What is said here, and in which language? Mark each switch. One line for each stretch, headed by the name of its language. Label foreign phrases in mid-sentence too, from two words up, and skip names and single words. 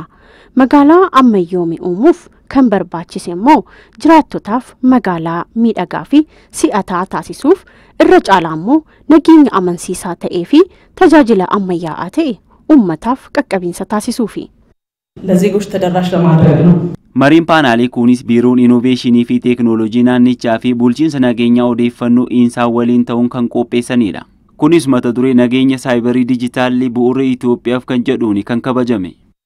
Oromo: Magaalaa ammayyoomee uumuuf kan barbaachise immoo jiraattotaaf magaalaa miidhagaa fi si'ataa taasisuuf irra caalaa immoo nageenya amansiisaa ta'ee fi tajaajila ammayyaa'aa ta'e uummataaf qaqqabinsa taasisuufi.
Amharic: ለዜጎች ተደራሽ ለማድረግ ነው።
Oromo: Mariin paanaalii kunis biiroon inoveeshinii fi teeknooloojii naannichaa fi bulchiinsa nageenya odeeffannoo isaa waliin ta'uun kan qopheessanidha. Kunis mata duree nageenya saayibarii dijitaalii bu'uura Itoophiyaaf kan jedhuun kan kabajame.